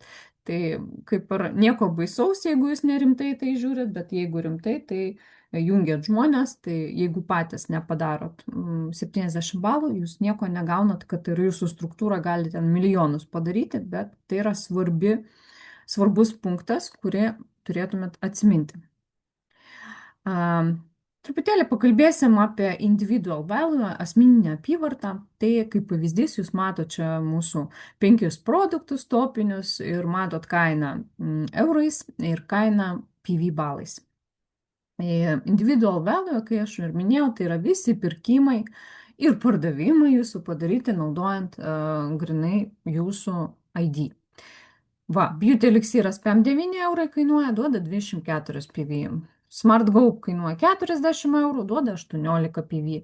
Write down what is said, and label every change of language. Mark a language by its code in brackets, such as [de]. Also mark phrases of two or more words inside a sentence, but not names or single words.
[lt] Tai kaip ir nieko baisaus, jeigu jūs nerimtai tai žiūrit, bet jeigu rimtai, tai jungiat žmonės, tai jeigu patys nepadarot 70 balų, jūs nieko negaunat, kad ir jūsų struktūra gali ten milijonus padaryti, bet tai yra svarbus punktas, kurį turėtumėt atsiminti. Truputėlį pakalbėsim apie [en] individual value, [lt] asmeninę apyvartą. Tai kaip pavyzdys, jūs matote čia mūsų 5 produktus topinius ir matot kainą eurais ir kainą PV balais. [en] Individual value, [lt] kai aš ir minėjau, tai yra visi pirkimai ir pardavimai jūsų padaryti naudojant grinai jūsų ID. Va, Beauty Elixiras 5,9 eurai kainuoja, duoda 24 PV. Smart Go kainuoja 40 eurų, duoda 18 PV.